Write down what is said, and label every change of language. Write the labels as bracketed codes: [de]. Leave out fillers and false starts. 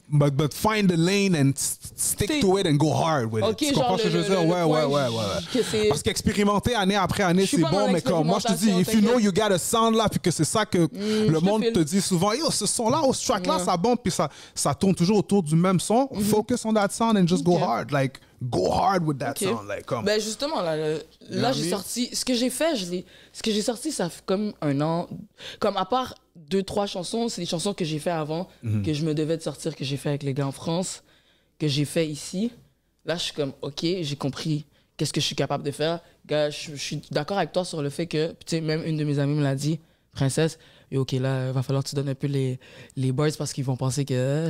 [en] But find the lane and stick to it and go hard with it. [fr] Tu comprends ce que je veux dire? Ouais. Parce qu'expérimenter année après année, c'est bon, mais comme moi, je te dis, [en] if you know you got a sound [fr] là, puis que c'est ça que le monde te dit souvent, yo, ce son-là, ce track-là, ça bombe, puis ça tourne toujours autour du même son. [en] Focus on that sound and just go hard. Like, go hard with that sound. Like, come. [fr] Ben justement, là j'ai sorti... Ce que j'ai fait, ça fait comme un an. Comme à part 2-3 chansons, c'est des chansons que j'ai fait avant, que je me devais de sortir, que j'ai fait avec les gars en France, que j'ai fait ici. Là, je suis comme, OK, j'ai compris qu'est-ce que je suis capable de faire. Gars, je suis d'accord avec toi sur le fait que, tu sais, même une de mes amies me l'a dit, Princesse, et OK, là, il va falloir que tu donnes un peu les boys parce qu'ils vont penser que...